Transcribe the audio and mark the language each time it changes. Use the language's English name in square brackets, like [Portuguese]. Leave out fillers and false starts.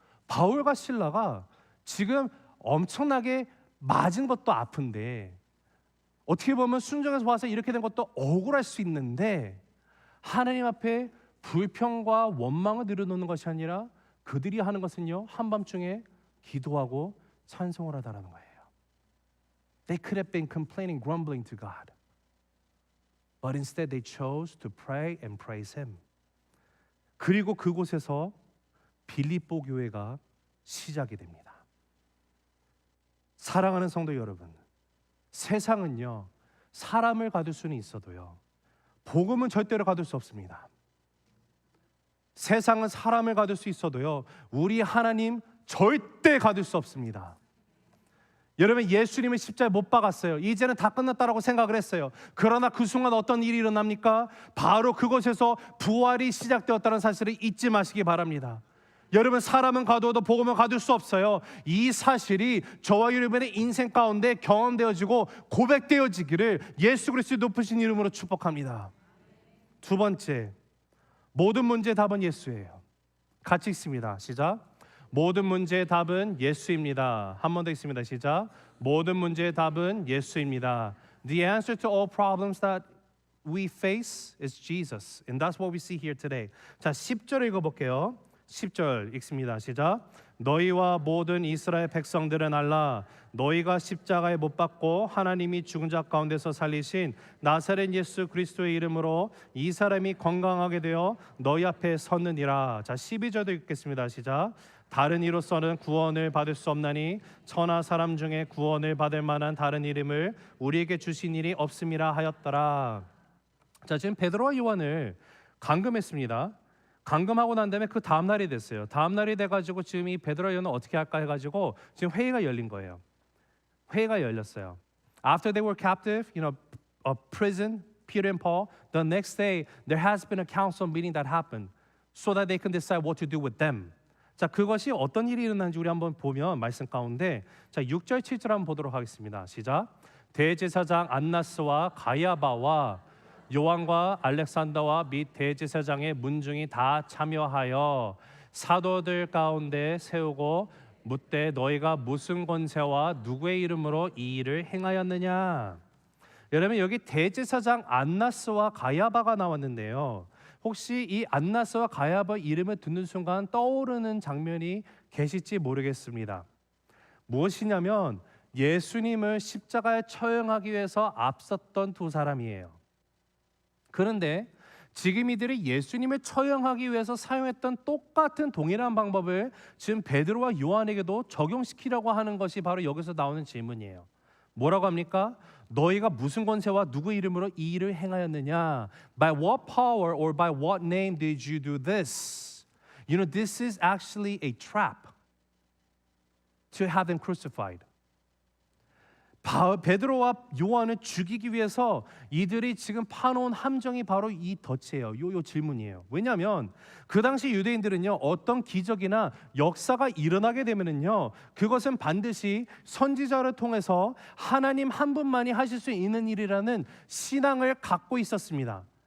[Korean] 바울과 실라가 지금 엄청나게 맞은 것도 아픈데 어떻게 보면 순종해서 와서 이렇게 된 것도 억울할 수 있는데 하나님 앞에 불평과 원망을 늘어놓는 것이 아니라 그들이 하는 것은요 한밤중에 기도하고 찬송을 하다라는 거예요. [English] They could have been complaining, grumbling to God, but instead they chose to pray and praise Him. [Korean] 그리고 그곳에서 빌립보 교회가 시작이 됩니다. 사랑하는 성도 여러분, 세상은요 사람을 가둘 수는 있어도요 복음은 절대로 가둘 수 없습니다. 세상은 사람을 가둘 수 있어도요 우리 하나님 절대 가둘 수 없습니다. 여러분 예수님을 십자가에 못 박았어요. 이제는 다 끝났다라고 생각을 했어요. 그러나 그 순간 어떤 일이 일어납니까? 바로 그곳에서 부활이 시작되었다는 사실을 잊지 마시기 바랍니다. 여러분 사람은 가두어도 복음은 가둘 수 없어요. 이 사실이 저와 여러분의 인생 가운데 경험되어지고 고백되어지기를 예수 그리스도의 높으신 이름으로 축복합니다. 두 번째, 모든 문제의 답은 예수예요. 같이 읽습니다. 시작. 모든 문제의 답은 예수입니다. 한 번 더 읽습니다. 시작. 모든 문제의 답은 예수입니다. [English] The answer to all problems that we face is Jesus. And that's what we see here today. [Korean] 자, 10절 읽어볼게요. 10절 읽습니다. 시작. 너희와 모든 이스라엘 백성들은 알라. 너희가 십자가에 못 박고 하나님이 죽은 자 가운데서 살리신 나사렛 예수 그리스도의 이름으로 이 사람이 건강하게 되어 너희 앞에 섰느니라. 자, 12절도 읽겠습니다. 시작. 다른 이로서는 구원을 받을 수 없나니 천하 사람 중에 구원을 받을 만한 다른 이름을 우리에게 주신 일이 없음이라 하였더라. 자, 지금 베드로와 요한을 감금했습니다. 감금하고 난 다음에 그 다음 날이 됐어요. 다음 날이 돼가지고 지금 이 베드로와 요한은 어떻게 할까 해가지고 지금 회의가 열린 거예요. 회의가 열렸어요. [English] After they were captive, a prison, Peter and Paul, the next day there has been a council meeting that happened so that they can decide what to do with them. [Korean] 자, 그것이 어떤 일이 일어나는지 우리 한번 보면 말씀 가운데 자, 6절 7절 한번 보도록 하겠습니다. 시작. 대제사장 안나스와 가야바와 요한과 알렉산더와 및 대제사장의 문중이 다 참여하여 사도들 가운데 세우고 묻되 너희가 무슨 권세와 누구의 이름으로 이 일을 행하였느냐. 여러분, 여기 대제사장 안나스와 가야바가 나왔는데요, 혹시 이 안나스와 가야바 이름을 듣는 순간 떠오르는 장면이 계실지 모르겠습니다. 무엇이냐면 예수님을 십자가에 처형하기 위해서 앞섰던 두 사람이에요. 그런데 지금 이들이 예수님을 처형하기 위해서 사용했던 똑같은 동일한 방법을 지금 베드로와 요한에게도 적용시키려고 하는 것이 바로 여기서 나오는 질문이에요. 뭐라고 합니까? 너희가 무슨 권세와 누구 이름으로 이 일을 행하였느냐? [English] By what power or by what name did you do this? You know, this is actually a trap to have them crucified. [Korean] 베드로와 요한을 죽이기 위해서 이들이 지금 파놓은 함정이 바로 이 덫이에요. 요 질문이에요. 왜냐하면 그 당시 유대인들은요, 어떤 기적이나 역사가 일어나게 되면은요, 그것은 반드시 선지자를 통해서 하나님 한 분만이 하실 수 있는 일이라는 신앙을 갖고 있었습니다.